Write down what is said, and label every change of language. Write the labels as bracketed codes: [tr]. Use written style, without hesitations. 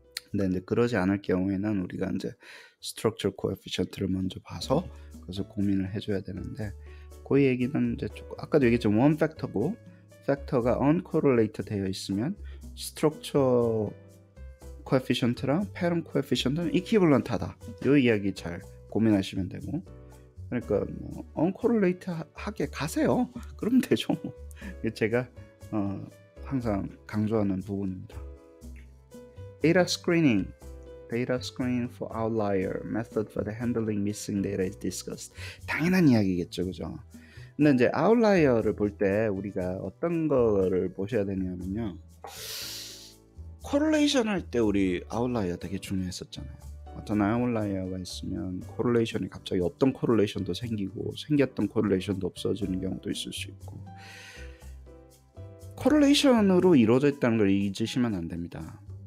[ko] 근데 이제 그러지 않을 경우에는 우리가 이제 structure coefficient를 먼저 봐서 그래서 고민을 해줘야 되는데 그 얘기는 이제 조금 아까도 얘기했지만 one 팩터고 팩터가 uncorrelated 되어 있으면 structure coefficient랑 parent coefficient은 equivalent하다. 이 이야기 잘 고민하시면 되고 그러니까 뭐 uncorrelated 하게 가세요. 그러면 되죠. 제가 항상 강조하는 부분입니다. [en] Data screening for outlier method for the handling missing data is discussed. [ko] 당연한 이야기겠죠, 그죠? 근데 이제 outlier를 볼 때 우리가 어떤 거를 보셔야 되냐면요. correlation 할 때 우리 outlier 되게 중요했었잖아요. 어떤 outlier가 있으면 correlation이 갑자기 없던 correlation도 생기고 생겼던 correlation도 없어지는 경우도 있을 수 있고 correlation으로 이루어져 있다는 걸 잊으시면 안 됩니다.